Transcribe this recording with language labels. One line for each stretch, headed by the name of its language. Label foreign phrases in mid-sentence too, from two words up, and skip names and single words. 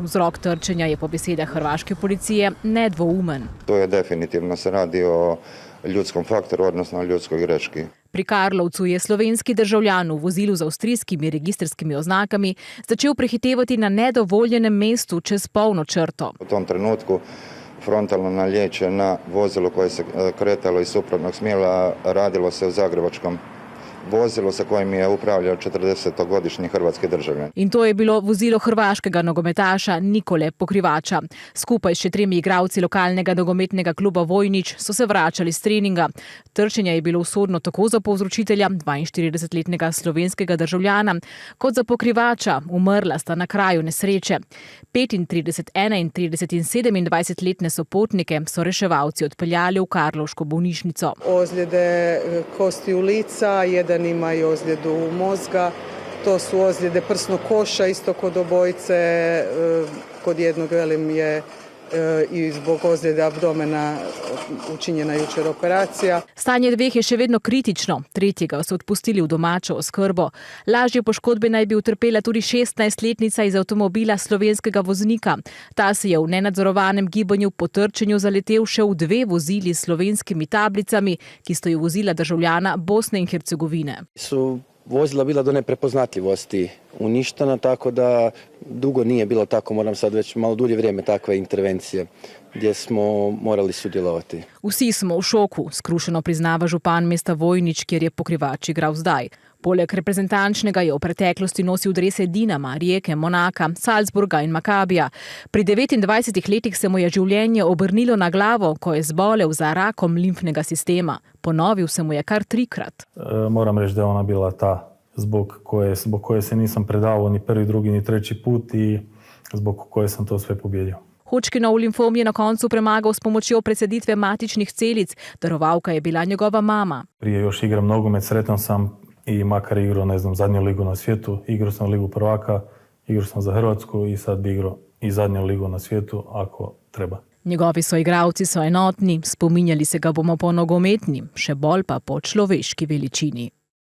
Slovenian: Vzrok trčenja je po besedah hrvaške policije nedvoumen.
Croatian: To je definitivno se radi o ljudskom faktoru, odnosno o ljudskoj greški.
Slovenian: Pri Karlovcu je slovenski državljan v vozilu z avstrijskimi registrskimi oznakami začel prehitevati na nedovoljenem mestu čez polno črto.
Croatian: V tom trenutku frontalno nalječe na vozilo koje se kretalo iz suprotnog smjera, radilo se o zagrebačkom vozilo sa kojim je upravljao 40-godišnji hrvatski državljan.
Slovenian: In to je bilo vozilo hrvaškega nogometaša Nikole Pokrivača. Skupaj s še 3 igralci lokalnega nogometnega kluba Vojnić so se vračali s treninga. Trčenje je bilo usodno tako za povzročitelja, 42-letnega slovenskega državljana, kot za Pokrivača. Umrla sta na kraju nesreče. 35, 31 in 27-letne sopotnike so reševalci odpeljali v karlovško bolnišnico.
Croatian: Ozljede kostiju lica, jedan ima i ozljedu mozga, to su ozljede prsnog koša, isto kod obojice, kod jednog velim je i zbog ozljede abdomena učinjena jučer operacija.
Slovenian: Stanje 2 je še vedno kritično, 3 so odpustili v domačo oskrbo. Lažje poškodbe naj bi utrpela tudi 16-letnica iz avtomobila slovenskega voznika. Ta se je v nenadzorovanem gibanju po trčenju zaletel še v 2 vozili s slovenskimi tablicami, ki sta ju vozila državljana Bosne in Hercegovine.
Croatian: Vozila bila do neprepoznatljivosti uništena, tako da dugo nije bilo tako, moram sad već malo dulje vrijeme takve intervencije gdje smo morali sudjelovati.
Slovenian: Vsi smo v šoku, skrušeno priznava župan mesta Vojnić, kjer je Pokrivač igral zdaj. Poleg reprezentančnega je v preteklosti nosil drese Dinama, Rijeke, Monaka, Salzburga in Makabija. Pri 29 letih se mu je življenje obrnilo na glavo, ko je zbolel za rakom limfnega sistema. Ponovil se mu je kar 3-krat.
Croatian: Moram reći da je ona bila ta zbog koje se nisam predavao ni prvi, drugi, ni treći put i zbog koje sam to sve pobjedio.
Slovenian: Hodgkinov limfom je na koncu premagal s pomočjo presaditve matičnih celic. Darovalka je bila njegova mama.
Croatian: Prije još igram nogomet, sretan sam i makar igrao, ne znam, zadnju ligu na svijetu. Igrao sam ligu prvaka, igrao sam za Hrvatsku i sad bi igrao i zadnju ligu na svijetu ako treba.
Slovenian: Njegovi soigralci so enotni, spominjali se ga bomo po nogometni, še bolj pa po človeški veličini.